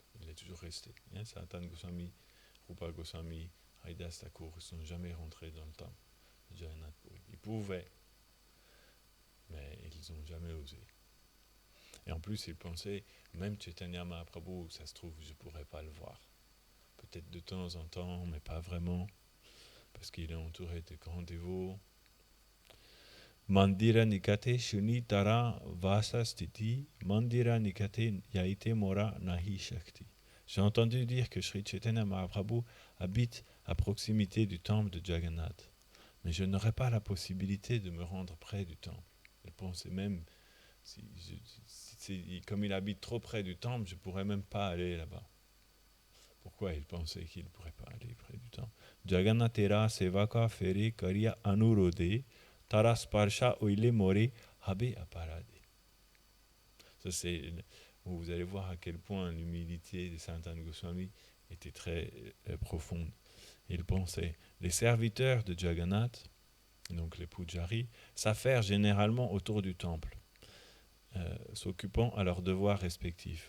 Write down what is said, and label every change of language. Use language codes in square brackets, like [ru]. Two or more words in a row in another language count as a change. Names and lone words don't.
[fr] Il est toujours resté. Sanatan Goswami, Rupa Goswami, Haridas Thakur ne sont jamais rentrés dans le temple de Jagannath Puri. Ils pouvaient, mais ils n'ont jamais osé. Et en plus, ils pensaient, même Chaitanya Mahaprabhu, ça se trouve, je ne pourrais pas le voir. Peut-être de temps en temps, mais pas vraiment, parce qu'il est entouré de grands dévots. [bn] মন্দির নিকটে শুনি তাঁর বাসা স্থিতি, মন্দির নিকটে যাইতে মোর নাহি শক্তি. [fr] J'ai entendu dire que Sri Chaitanya Mahaprabhu habite à proximité du temple de Jagannath, mais je n'aurai pas la possibilité de me rendre près du temple. Il pensait même, comme il habite trop près du temple, je ne pourrais même pas aller là-bas. Pourquoi il pensait qu'il ne pourrait pas aller près du temple? [bn] জগন্নাথের সেবক ফেরে কার্য অনুরোধে, তাঁর স্পর্শ হৈলে মোরে হবে অপরাধে. [fr] Ça, c'est où vous allez voir à quel point l'humilité de Sanatan Goswami était très profonde. Il pensait, les serviteurs de Jagannath, donc les pujaris, s'affairent généralement autour du temple, s'occupant à leurs devoirs respectifs.